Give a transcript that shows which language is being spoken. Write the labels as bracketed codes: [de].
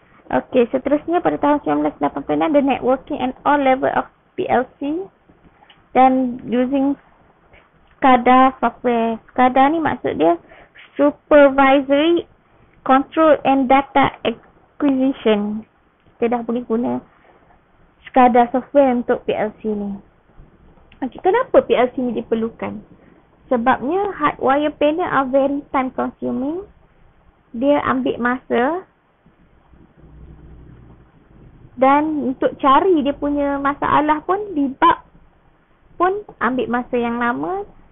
[ms] Okey, seterusnya pada tahun 1986, [en] the networking and all level of PLC dan using SCADA software. [ms] SCADA ni maksud dia Supervisory Control and Data Acquisition. Kita dah boleh guna SCADA software untuk PLC ni. Okey, kenapa PLC ni diperlukan? Sebabnya [en] hardwire panel are very time consuming. [ms] Dia ambil masa. Dan untuk cari dia punya masalah pun, debug pun ambil masa yang lama.